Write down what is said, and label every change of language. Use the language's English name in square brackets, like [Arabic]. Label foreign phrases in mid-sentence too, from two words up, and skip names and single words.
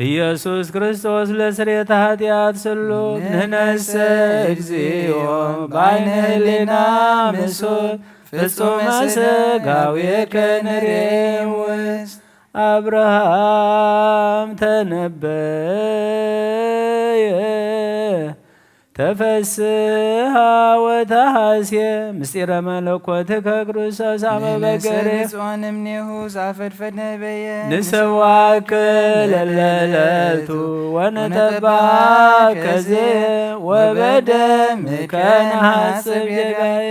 [Geez] ኢየሱስ ክርስቶስ ለስርየተ ኃጢአት ስሉት ንሕነሰ እግዚኦ በዓይነ ሕሊና ምሱት ፍጹመ ሥጋዌከ ንሬም ውስጥ አብርሃም ተፈስሃ ወተሐስየ ምስጢረ መለኮትከ ክርስቶስ አመ በገሬ ጽዮን እምኔሁ ዛፈድፈድ ነበየ ንሰዋክ ለለለቱ ወነጠባከ ወበደምከ ነሐስብ ጌጋየ